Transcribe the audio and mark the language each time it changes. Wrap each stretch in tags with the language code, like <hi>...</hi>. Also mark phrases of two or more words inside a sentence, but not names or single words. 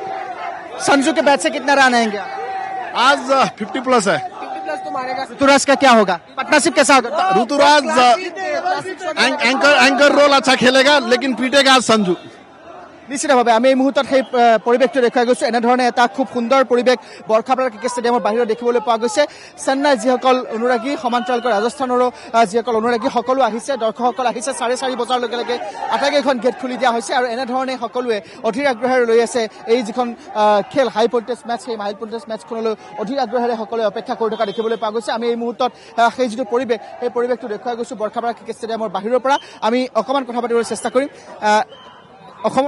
<hi>संजू के बैट से कितना रन आएंगे आज 50+ है ऋतुराज का क्या होगा पार्टनरशिप कैसा होगा ऋतुराज एंकर रोल अच्छा खेलेगा लेकिन पीटेगा आज संजू</hi> <as>নিশ্চিতভাৱে আমি এই মুহূৰ্তত সেই পৰিৱেশটো দেখুৱাই গৈছোঁ এনেধৰণে এটা খুব সুন্দৰ পৰিৱেশ বৰ্ষাপাৰা ক্ৰিকেট ষ্টেডিয়ামৰ বাহিৰত দেখিবলৈ পোৱা গৈছে চেন্নাই যিসকল অনুৰাগী সমান্তৰালকৈ ৰাজস্থানৰো যিসকল অনুৰাগী সকলো আহিছে দৰ্শকসকল আহিছে 4:30 বজাৰ লগে লগে আটাইকেইখন গেট খুলি দিয়া হৈছে আৰু এনেধৰণে সকলোৱে অধীৰ আগ্ৰহেৰে লৈ আছে এই যিখন খেল</as> <en>high voltage match</en> <as>সেই</as> <en>high voltage matchখনলৈ</en> <as>অধীৰ আগ্ৰহেৰে সকলোৱে অপেক্ষা কৰি থকা দেখিবলৈ পোৱা গৈছে আমি এই মুহূৰ্তত সেই যিটো পৰিৱেশ সেই পৰিৱেশটো দেখুৱাই গৈছোঁ বৰ্ষাপাৰা ক্ৰিকেট ষ্টেডিয়ামৰ বাহিৰৰ পৰা আমি অকণমান কথা পাতিবলৈ চেষ্টা কৰিম অসমৰ</as>